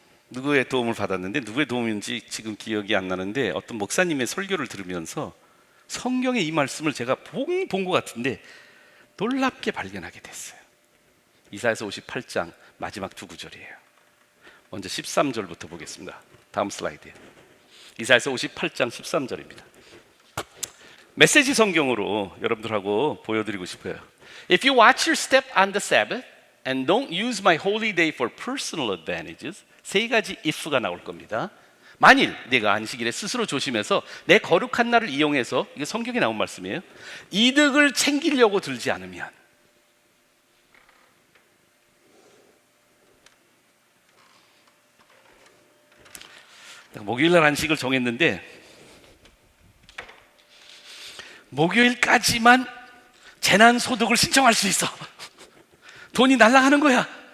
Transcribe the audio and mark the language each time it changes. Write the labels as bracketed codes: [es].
[ko] 누구의 도움을 받았는데, 누구의 도움인지 지금 기억이 안 나는데, 어떤 목사님의 설교를 들으면서 성경의 이 말씀을 제가 본 것 같은데 놀랍게 발견하게 됐어요. 이사야서 58장 마지막 두 구절이에요. 먼저 13절부터 보겠습니다. 다음 슬라이드에 이사야서 58장 13절입니다. 메시지 성경으로 여러분들하고 보여드리고 싶어요. [en] If you watch your step on the Sabbath and don't use my holy day for personal advantages, [ko] 세 가지 if가 나올 겁니다. 만일 내가 안식일에 스스로 조심해서 내 거룩한 날을 이용해서, 이게 성경에 나온 말씀이에요, 이득을 챙기려고 들지 않으면, 목요일날 안식을 정했는데 목요일까지만 재난소득을 신청할 수 있어. 돈이 날아가는 거야.